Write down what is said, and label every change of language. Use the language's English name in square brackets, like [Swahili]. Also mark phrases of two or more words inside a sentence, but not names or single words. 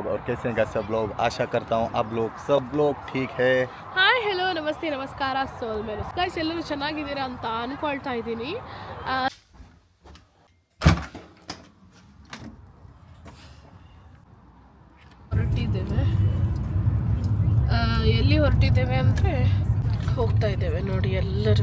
[Hindi] और कैसे हैं सब लोग? आशा करता हूँ आप लोग सब लोग ठीक है. [English] hi hello [Kannada] ನಮಸ್ತೆ ನಮಸ್ಕಾರ ಸೋಲ್ ಮೇಲೆ ಗೈಸ್ ಎಲ್ಲರೂ ಚೆನ್ನಾಗಿದ್ದೀರಾ ಅಂತ ಅನ್ಕೊಳ್ತಾ ಇದ್ದೀನಿ. ಹೊರಟಿದ್ದೇವೆ. ಎಲ್ಲಿ ಹೊರಟಿದ್ದೇವೆ ಅಂದರೆ ಹೋಗ್ತಾ ಇದ್ದೇವೆ ನೋಡಿ ಎಲ್ಲರೂ.